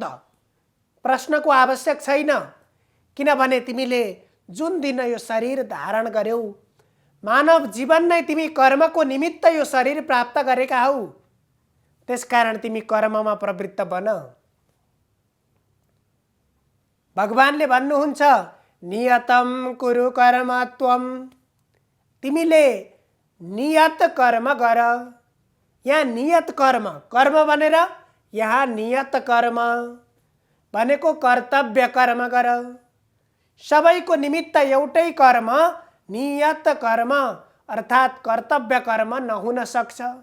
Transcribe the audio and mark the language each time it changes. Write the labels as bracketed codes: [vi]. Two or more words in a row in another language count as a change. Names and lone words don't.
[ne] प्रश्नको आवश्यक छैन, किनभने तिमीले जुन दिन यो शरीर धारण गर्यौ, मानव जीवन नै तिमी कर्मको निमित्त यो शरीर प्राप्त गरेका हौ। त्यसकारण तिमी कर्ममा प्रवृत्त बन। भगवानले भन्नुहुन्छ [sa] नियतम कुरु कर्म त्वम, [ne] तिमीले नियत कर्म गर। यहाँ नियत कर्म, कर्म भनेर यहाँ नियत कर्म भनेको कर्तव्य कर्म गर। सबैको निमित्त एउटै कर्म नियत कर्म अर्थात् कर्तव्य कर्म नहुन सक्छ।